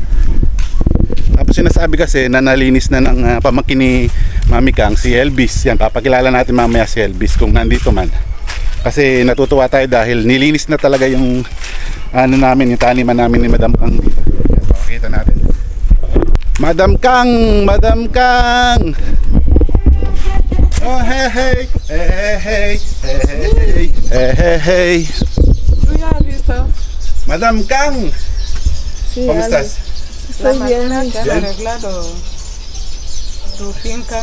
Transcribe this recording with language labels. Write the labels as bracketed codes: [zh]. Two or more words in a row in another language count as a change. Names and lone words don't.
[tl] Tapos sinasabi kasi na nalinis na ng pamangkin ni Mami Kang, si Elvis. Yan, papakilala natin mamaya si Elvis kung nandito man. Kasi natutuwa tayo dahil nilinis na talaga yung namin, yung taniman namin ni Madam Kang dito. Yan, pakikita natin. Madam Kang! Madam Kang! [en] Oh, hey, hey! Hey, hey, hey! Hey, hey, hey! Hey, hey! [es] ¿Tú ya has visto? Madam Kang! Sí, ¿Cómo Ale. estás? Estoy bien. que han arreglado tu finca.